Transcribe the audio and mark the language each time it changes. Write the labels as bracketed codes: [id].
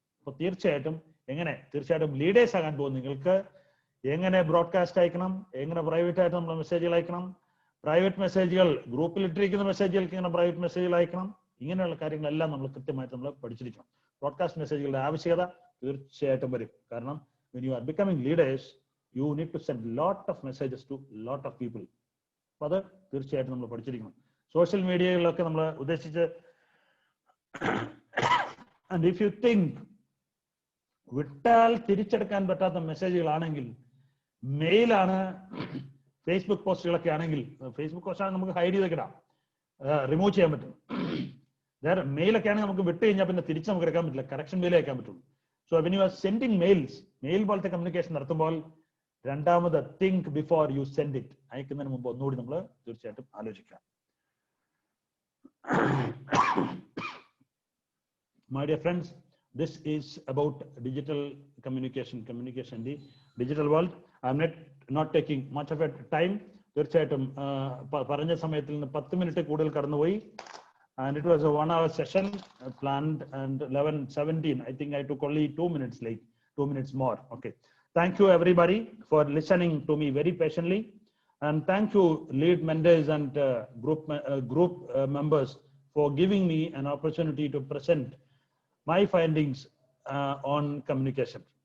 [ml] അപ്പൊ തീർച്ചയായിട്ടും ലീഡേഴ്സ് ആകാൻ പോകും നിങ്ങൾക്ക് എങ്ങനെ ബ്രോഡ്കാസ്റ്റ് അയക്കണം, എങ്ങനെ പ്രൈവറ്റ് ആയിട്ട് നമ്മൾ മെസ്സേജുകൾ അയക്കണം, പ്രൈവറ്റ് മെസ്സേജുകൾ ഗ്രൂപ്പിൽ ഇട്ടിരിക്കുന്ന മെസ്സേജുകൾക്ക് ഇങ്ങനെ പ്രൈവറ്റ് മെസ്സേജുകൾ അയക്കണം. ഇങ്ങനെയുള്ള കാര്യങ്ങളെല്ലാം നമ്മൾ കൃത്യമായിട്ട് നമ്മൾ പഠിച്ചിരിക്കണം. ബ്രോഡ്കാസ്റ്റ് മെസ്സേജുകളുടെ ആവശ്യകത തീർച്ചയായിട്ടും വരും. [en] കാരണം when you are becoming leaders, you need to send lot of messages to lot of people. [ml] അപ്പൊ അത് തീർച്ചയായിട്ടും നമ്മൾ പഠിച്ചിരിക്കണം. സോഷ്യൽ മീഡിയകളിലൊക്കെ നമ്മൾ ഉദ്ദേശിച്ച് [en] and if you think [ml] വിട്ടാൽ തിരിച്ചെടുക്കാൻ പറ്റാത്ത മെസ്സേജുകളാണെങ്കിൽ, മെയിലാണ്, ഫേസ്ബുക്ക് പോസ്റ്റുകളൊക്കെ ആണെങ്കിൽ, ഫേസ്ബുക്ക് പോസ്റ്റാണെങ്കിൽ നമുക്ക് ഹൈഡ് ചെയ്തൊക്കെ ഇടാം, റിമൂവ് ചെയ്യാൻ പറ്റും. വേറെ മെയിലൊക്കെ ആണെങ്കിൽ നമുക്ക് വിട്ട് കഴിഞ്ഞാൽ പിന്നെ തിരിച്ച് നമുക്ക് എടുക്കാൻ പറ്റില്ല, കറക്ഷൻ മെയിൽ അയക്കാൻ പറ്റുള്ളൂ. [en] so when you are sending mails, [ml] mail പോലത്തെ കമ്മ്യൂണിക്കേഷൻ നടത്തുമ്പോൾ രണ്ടാമത് [en] Think before you send it. [ml] അയക്കുന്നതിന് മുമ്പ് ഒന്നുകൂടി നമ്മൾ തീർച്ചയായിട്ടും ആലോചിക്കാം. [en] My dear friends, this is about digital communication in the digital world. I am not taking much of a time. [ml] തീർച്ചയായിട്ടും പറഞ്ഞ സമയത്തിൽ നിന്ന് 10 മിനിറ്റ് കൂടുതൽ കടന്നുപോയി. [en] And it was a 1-hour session planned, and 11:17. I think I took only 2 minutes late, 2 minutes more. Okay. Thank you everybody for listening to me very patiently. And thank you lead mentors and group members for giving me an opportunity to present my findings on communication.